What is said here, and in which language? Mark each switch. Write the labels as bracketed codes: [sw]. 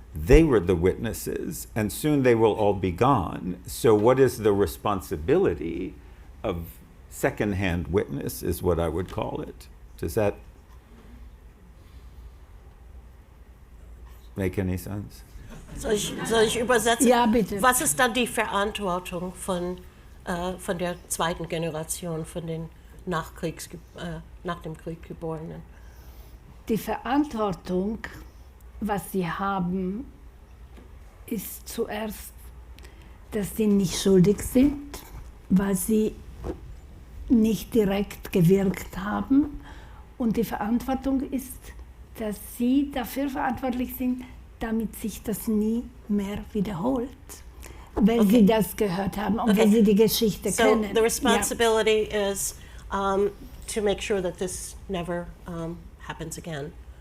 [en] They were the witnesses, and soon they will all be gone. So what is the responsibility of second-hand witness is what I would call it. Does that make any sense? [de] Soll ich übersetzen? Ja, bitte. Was ist dann die Verantwortung von der zweiten Generation, von den nach dem Krieg Geborenen? Die Verantwortung, was sie haben, ist zuerst, dass sie nicht schuldig sind, weil sie nicht direkt gewirkt haben. Und die Verantwortung ist dass sie dafür verantwortlich sind, damit sich das nie mehr wiederholt. Weil sie das gehört haben und weil sie die Geschichte kennen. [en] So the responsibility is to make sure that this never happens again.